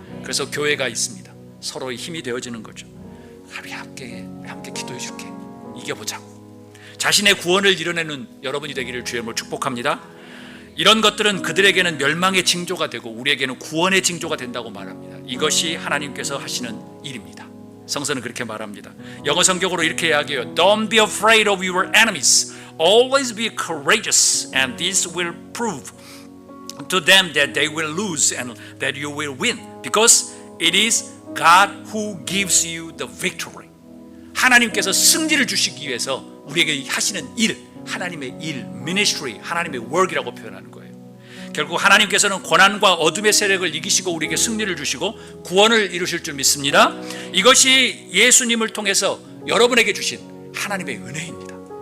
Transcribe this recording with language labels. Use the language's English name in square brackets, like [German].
[Korean] 그래서 교회가 있습니다. 서로의 힘이 되어지는 거죠. 우리 함께 기도해 줄게. 이겨보자고. 자신의 구원을 이뤄내는 여러분이 되기를 주의 이름으로 축복합니다. 이런 것들은 그들에게는 멸망의 징조가 되고 우리에게는 구원의 징조가 된다고 말합니다. 이것이 하나님께서 하시는 일입니다. 성서는 그렇게 말합니다. 영어 성경으로 이렇게 이야기해요. [English] Don't be afraid of your enemies. Always be courageous, and this will prove to them that they will lose and that you will win, because it is God who gives you the victory. [Korean] 하나님께서 승리를 주시기 위해서 우리에게 하시는 일, 하나님의 일, ministry, 하나님의 work이라고 표현하는 거예요. 결국 하나님께서는 고난과 어둠의 세력을 이기시고 우리에게 승리를 주시고 구원을 이루실 줄 믿습니다. 이것이 예수님을 통해서 여러분에게 주신 하나님의 은혜입니다.